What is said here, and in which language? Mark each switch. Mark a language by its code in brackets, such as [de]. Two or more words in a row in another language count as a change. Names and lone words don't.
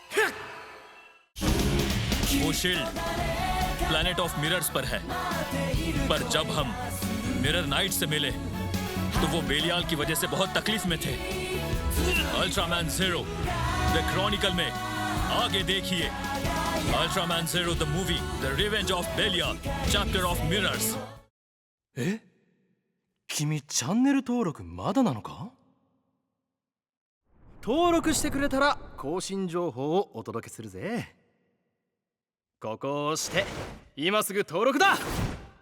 [hi] वो शील्ड प्लैनेट ऑफ मिरर्स पर है, पर जब हम मिरर नाइट से मिले तो वो बेलियाल की वजह से बहुत तकलीफ में थे। अल्ट्रामैन ज़ीरो द क्रॉनिकल में आगे देखिए। अल्ट्रामैन ज़ीरो द मूवी, द रिवेंज ऑफ बेलियाल, चैप्टर ऑफ मिरर्स। [ja] え、君チャンネル登録まだなのか？登録してくれたら更新情報をお届けするぜ。ここを押して今すぐ登録だ。